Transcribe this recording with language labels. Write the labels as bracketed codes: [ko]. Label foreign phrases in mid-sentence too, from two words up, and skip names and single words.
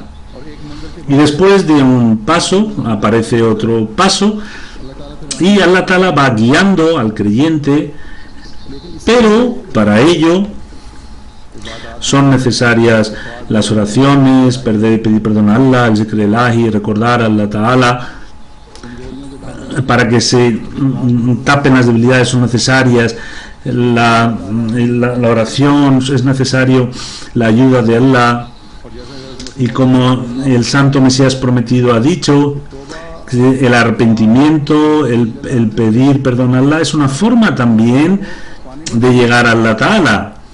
[es] Y después de un paso aparece otro paso y [ar] الله تعالى [es] va guiando al creyente, pero para ello son necesarias las oraciones, pedir perdón a Allah, el [ar] ذكر إلهي, [es] recordar a [ar] الله تعالى. [es] Para que se tapen las debilidades son necesarias la oración, es necesario la ayuda de Allah. Y como el santo Mesías prometido ha dicho, el arrepentimiento, el pedir perdón a Allah es una forma también de llegar a [ar] الله تعالى.